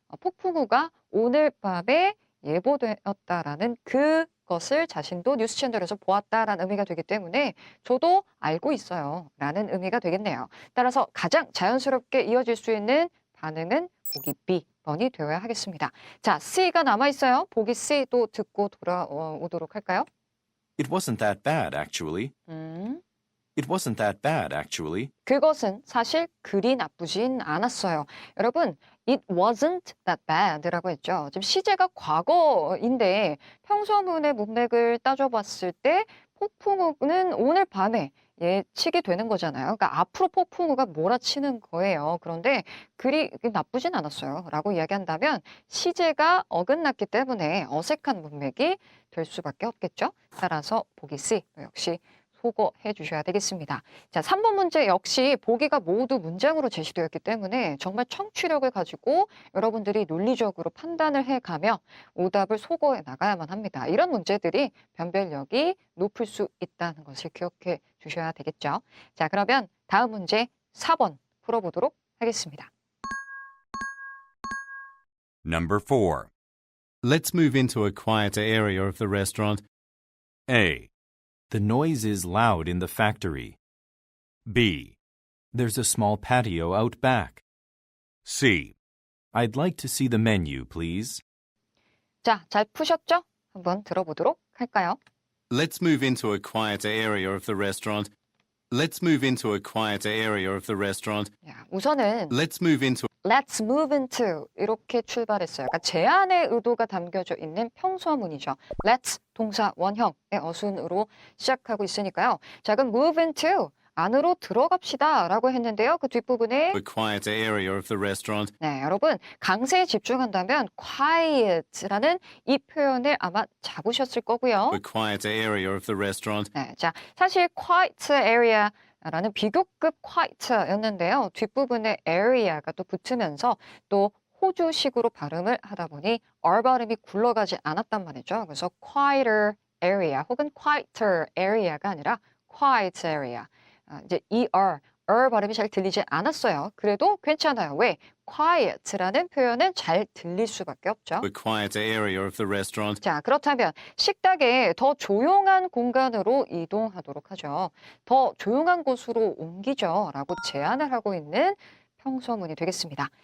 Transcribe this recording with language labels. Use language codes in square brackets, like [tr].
[ko] 폭풍우가 오늘 밤에 예보되었다라는 그것을 자신도 뉴스 채널에서 보았다라는 의미가 되기 때문에 저도 알고 있어요 라는 의미가 되겠네요. 따라서 가장 자연스럽게 이어질 수 있는 반응은 보기 B번이 되어야 하겠습니다. 자, C가 남아있어요. 보기 C도 듣고 돌아오도록 할까요? [en] It wasn't that bad, actually. It wasn't that bad, actually. [ko] 그것은 사실 그리 나쁘진 않았어요. 여러분, [en] it wasn't that bad [ko] 라고 했죠. 지금 시제가 과거인데 평서문의 문맥을 따져봤을 때 폭풍우는 오늘 밤에 예측이 되는 거잖아요. 그러니까 앞으로 폭풍우가 몰아치는 거예요. 그런데 그리 나쁘진 않았어요. 라고 이야기한다면 시제가 어긋났기 때문에 어색한 문맥이 될 수밖에 없겠죠. 따라서 보기 C 역시 소거해 주셔야 되겠습니다. 자, 3번 문제 역시 보기가 모두 문장으로 제시되었기 때문에 정말 청취력을 가지고 여러분들이 논리적으로 판단을 해가며 오답을 소거해 나가야만 합니다. 이런 문제들이 변별력이 높을 수 있다는 것을 기억해 주셔야 되겠죠. 자, 그러면 다음 문제 4번 풀어보도록 하겠습니다. [en] Number 4. Let's move into a quieter area of the restaurant. A. The noise is loud in the factory. B. There's a small patio out back. C. I'd like to see the menu, please. [ko] 자, 잘 푸셨죠? 한번 들어보도록 할까요? [en] Let's move into a quieter area of the restaurant. Let's move into a quieter area of the restaurant. [ko] 야, 우선은 [en] Let's move into Let's move into [ko] 이렇게 출발했어요. 그러니까 제안의 의도가 담겨져 있는 평서문이죠. Let's 동사 원형의 어순으로 시작하고 있으니까요. 자, 그럼 move into 안으로 들어갑시다 라고 했는데요. 그 뒷부분에 [en] a quieter area of the restaurant. [ko] 네, 여러분 강세에 집중한다면 quiet라는 이 표현을 아마 잡으셨을 거고요. [en] A quieter area of the restaurant. [ko] 네, 자, 사실 quiet area 라는 비교급 quiet였는데요. 뒷부분에 area가 또 붙으면서 또 호주식으로 발음을 하다 보니 R 발음이 굴러가지 않았단 말이죠. 그래서 quieter area 혹은 quieter area가 아니라 quiet area. 이제 R 발음이 잘 들리지 않았어요. 그래도 괜찮아요. 왜? quiet라는 표현은 잘 들릴 수밖에 없죠. [en] A quieter area of the restaurant. [ko] 자, 그렇다면 식탁에 더 조용한 공간으로 이동하도록 하죠. 더 조용한 곳으로 옮기죠. 라고 제안을 하고 있는 평서문이 되겠습니다.